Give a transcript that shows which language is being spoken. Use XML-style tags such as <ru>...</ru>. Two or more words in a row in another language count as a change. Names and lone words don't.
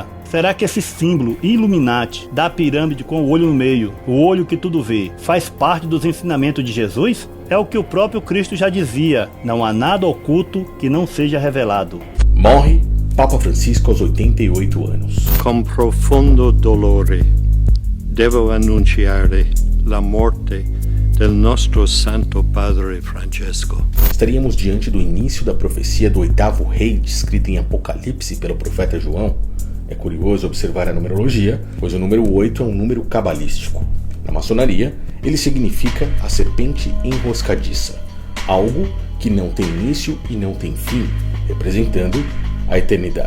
<pt>Será que esse símbolo Illuminati da pirâmide com o olho no meio, o olho que tudo vê, faz parte dos ensinamentos de Jesus? É o que o próprio Cristo já dizia, não há nada oculto que não seja revelado. Morre Papa Francisco aos 88 anos.</pt> <it>Com profundo dolore devo annunciare la morte del nostro Santo Padre Francesco.</it> <pt>Estaríamos diante do início da profecia do 8º rei descrita em Apocalipse pelo profeta João. É curioso observar a numerologia, pois o número 8 é um número cabalístico. Na maçonaria, ele significa a serpente enroscadiça, algo que não tem início e não tem fim, representando a eternidade.</pt>